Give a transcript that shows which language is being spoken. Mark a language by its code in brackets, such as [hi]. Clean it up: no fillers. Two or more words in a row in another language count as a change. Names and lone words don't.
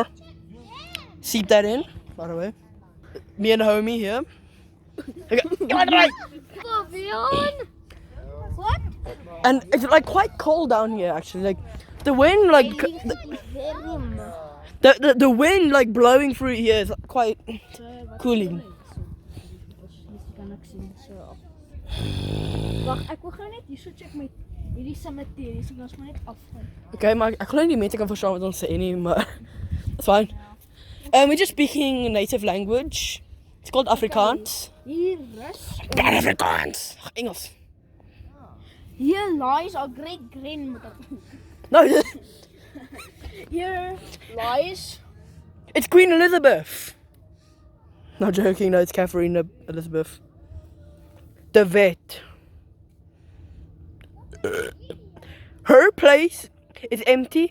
[en] Seep that in, by the way. Me and the homie here. Okay. What? And it's like quite cold down here actually. Like the wind like the wind like blowing through here is quite cooling. [af] Wag, ek wil gou net hierso check met hierdie cemetery, so ons moet net afgaan. Okay, maar ek glo nie die mense kan verstaan wat ons sê nie, maar [en] it's fine. We're just speaking native language. It's called Afrikaans. [af] Hier rus. Afrikaans. Engels. [en] Here lies our great grandmother. No, Here lies. it's Queen Elizabeth. Not joking, no, it's Catherine Elizabeth. The vet. Her place is empty.